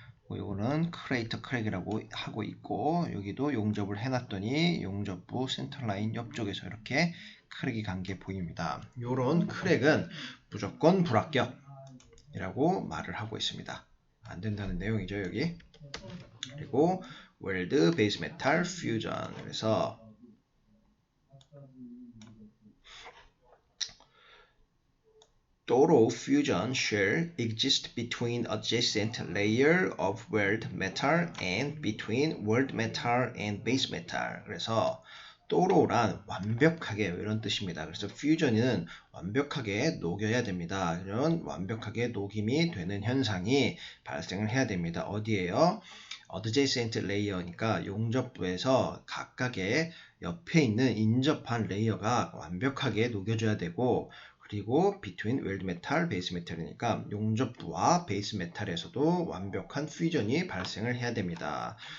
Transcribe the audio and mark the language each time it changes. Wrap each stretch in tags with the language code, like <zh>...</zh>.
<ko>이거는 크레이터 크랙이라고 하고 있고, 여기도 용접을 해놨더니 용접부 센터라인 옆쪽에서 이렇게 크랙이 간 게 보입니다. 이런 크랙은 무조건 불합격이라고 말을 하고 있습니다. 안 된다는 내용이죠, 여기. 그리고 웰드 베이스 메탈 퓨전, 그래서</ko> <en>thorough fusion shall exist between adjacent layer of weld metal and between weld metal and base metal.</en> <ko>그래서 thorough란 완벽하게 이런 뜻입니다. 그래서 fusion은 완벽하게 녹여야 됩니다. 이런 완벽하게 녹임이 되는 현상이 발생을 해야 됩니다. 어디에요? adjacent layer니까 용접부에서 각각의 옆에 있는 인접한 레이어가 완벽하게 녹여져야 되고, 그리고</ko> <en>between weld metal,</en> <ko>base metal이니까 용접부와 베이스 메탈에서도 완벽한 퓨전이 발생을 해야 됩니다.</ko>